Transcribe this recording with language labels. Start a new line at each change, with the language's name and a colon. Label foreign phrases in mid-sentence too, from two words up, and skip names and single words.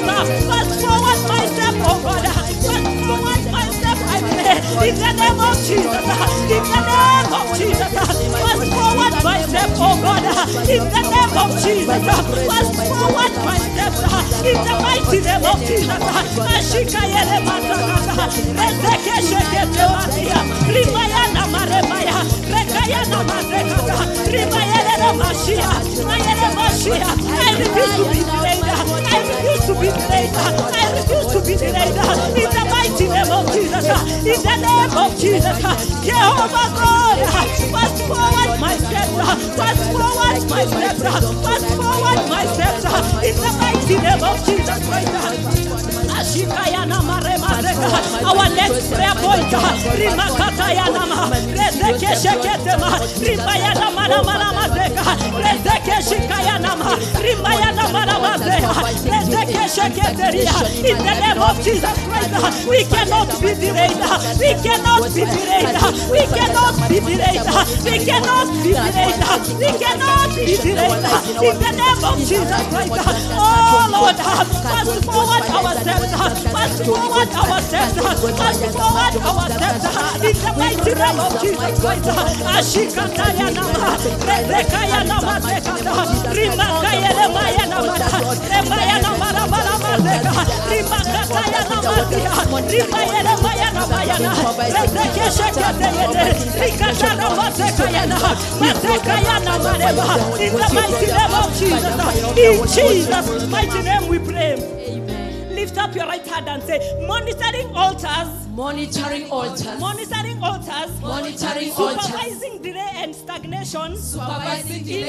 English: Fast forward my step, oh God. Fast forward my step, I pray. In the name of Jesus. In the name of Jesus. Fast forward my step, oh God. In the name of Jesus. Fast forward my steps. In the mighty name of Jesus. Ashika yele masakata. Rezeke shekete matia. Rimayana maremaya. Rekayana masekata. Rimayele na mashia. Mayele mashia. I refuse to be delayed. I refuse to be delayed. I refuse to be delayed. In the mighty name of Jesus. In the name of Jesus. Jehovah God. Fast forward my steps. Fast forward my steps. Fast forward my steps. In the mighty name of Jesus Christ. Our next prayer point, Rimakatayanama, Rezeke Sheketema, Rimayana Manamanamazeka, Rezeke Shikayanama, Rimayana Manamazeka, Rezeke Sheketeria. In the name of Jesus Christ, we cannot be delayed. We cannot be delayed. We cannot be delayed. We cannot be delayed. We cannot be delayed. In the name of Jesus Christ, oh Lord, fast forward our steps. Fast forward our steps. Fast forward our steps. In the mighty name of Jesus Christ. Ashikatayanama, Rezekayanama, Rimakayana Mayana, Remayana Marabaramazeka, Rimakatayanama, Rimayana Mayana Mayana, Rezekeshekatayana, Rikatana Masekayana, Masekayana Mareba. In the mighty name of Jesus. In Jesus' mighty name we pray. Lift up your right hand and say, monitoring altars. Monitoring altars. Monitoring altars. Monitoring altars. Supervising delay and stagnation. Supervising delay